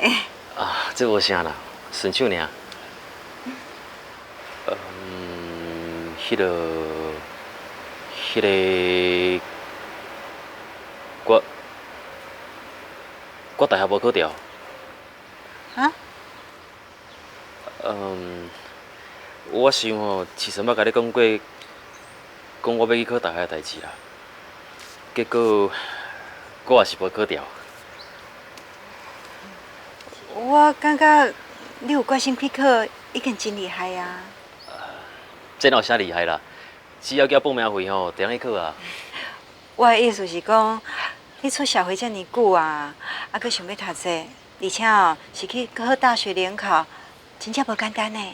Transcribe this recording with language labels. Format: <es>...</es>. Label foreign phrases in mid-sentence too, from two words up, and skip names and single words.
<nan>这无啥啦，顺手尔。迄个，我大学无考掉。啊？我想吼，其实捌甲你讲过，讲我要去考大学的代志啦。结果我也是无考掉。我感觉你有决心去考，已经真厉害啊！这哪有啥厉害啦？只要交报名费吼，就通去考啊。我的意思是讲，你出社会遮尔久啊，阁想要读册，而且哦是去考大学联考，真正无简单呢。</nan>